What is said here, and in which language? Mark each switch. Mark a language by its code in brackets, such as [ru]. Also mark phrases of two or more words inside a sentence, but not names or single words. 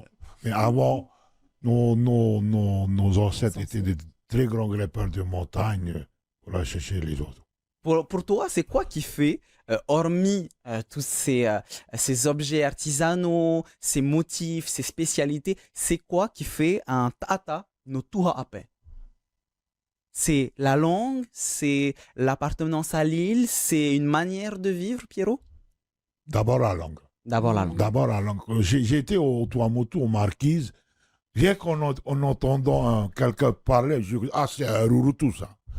[fr] Mais avant, nos ancêtres étaient de très grands grimpeurs de montagne pour aller chercher les oiseaux. Pour toi, c'est quoi qui fait, hormis tous ces objets artisanaux, ces motifs, ces spécialités, c'est quoi qui fait un [ty] tata no tuha ape? [fr] C'est la langue, c'est l'appartenance à l'île, c'est une manière de vivre, Pierrot? D'abord la langue. D'abord la langue. D'abord la langue. J'ai été au Tuamotu, aux Marquises. Rien qu'en entendant quelqu'un parler, je dis, c'est un Rurutu, ça.